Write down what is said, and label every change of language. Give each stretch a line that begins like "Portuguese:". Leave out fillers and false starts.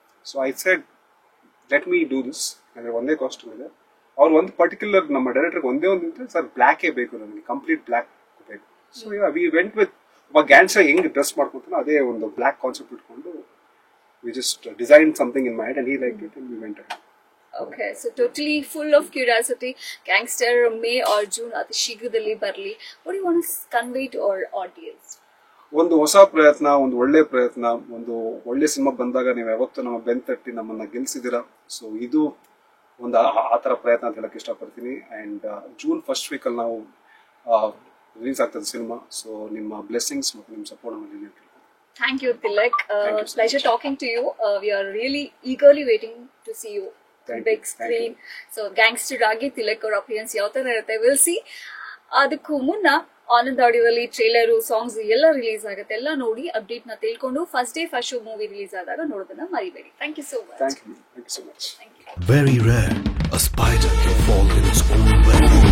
English: So I said let me do this.
Kannada: ಅಂದ್ರೆ ಒಂದೇ costume ಇದೆ. ಅವ್ರು ಒಂದು ಪರ್ಟಿಕ್ಯುಲರ್ ನಮ್ಮ ಡೈರೆಕ್ಟರ್ ಒಂದೇ ಒಂದು ಸರ್ ಬ್ಲ್ಯಾಕೇ ಬೇಕು, ನನಗೆ ಕಂಪ್ಲೀಟ್ ಬ್ಲ್ಯಾಕ್ ಬೇಕು.
English: so we went with
Kannada: ಒಬ್ಬ ಗ್ಯಾನ್ಸ್ಟರ್ ಹೆಂಗ್ ಡ್ರೆಸ್ ಮಾಡ್ಕೊತಾನೋ ಅದೇ ಒಂದು ಬ್ಲ್ಯಾಕ್ ಕಾನ್ಸೆಪ್ಟ್ ಇಟ್ಕೊಂಡು
English: We just design something in my head and he liked it and we went ahead. Okay, so totally full of curiosity. Gangster May or June
Kannada: ಅತಿ ಶೀಘ್ರದಲ್ಲಿ ಬರಲಿ.
English: What do you want to convey to our audience?
Kannada: ಒಂದು ಹೊಸ ಪ್ರಯತ್ನ, ಒಂದು ಒಳ್ಳೆ ಪ್ರಯತ್ನ, ಒಂದು ಒಳ್ಳೆ ಸಿನಿಮಾ ಬಂದಾಗ ನೀವು ಯಾವತ್ತೂ ನಮ್ಮ ಬೆಂತಟ್ಟಿ ನಮ್ಮನ್ನ ಗೆಲ್ಸಿದ್ದೀರಾ. ಸೊ ಇದು ಒಂದು ಆ ತರ ಪ್ರಯತ್ನ ಅಂತ ಹೇಳಕ್ ಇಷ್ಟಪಡ್ತೀನಿ. ಅಂಡ್ ಜೂನ್ ಫಸ್ಟ್ ವೀಕ್ ಅಲ್ಲಿ ನಾವು ರಿಲೀಸ್ ಆಗ್ತದೆ ಸಿನಿಮಾ. ಸೊ ನಿಮ್ಮ ಬ್ಲೆಸ್ಸಿಂಗ್ಸ್ ಮತ್ತು ನಿಮ್ಮ ಸಪೋರ್ಟ್ ನಮ್ಮಲ್ಲಿ.
English: Thank you, Tilak. Pleasure talking to you. We are really eagerly waiting to see you. Big screen.
Kannada: So gangster ಆಗಿ ತಿಲಕ್ ಅವರ ಅಪಿಯರೆನ್ಸ್ ಯಾವ ತರ ಇರುತ್ತೆ ವಿಲ್ ಸಿ. ಅದಕ್ಕೂ ಮುನ್ನ ಆನಂದ್ ಆಡಿಯೋದಲ್ಲಿ ಟ್ರೇಲರ್, ಸಾಂಗ್ಸ್ ಎಲ್ಲ ರಿಲೀಸ್ ಆಗುತ್ತೆ. ಎಲ್ಲ ನೋಡಿ ಅಪ್ಡೇಟ್ ನ ತಿಳ್ಕೊಂಡು first day first show movie release ಆದಾಗ ನೋಡೋದನ್ನ ಮರಿಬೇಡಿ.
English: Thank you so much. Thank you so much. Very rare, a spider can fall in its own web.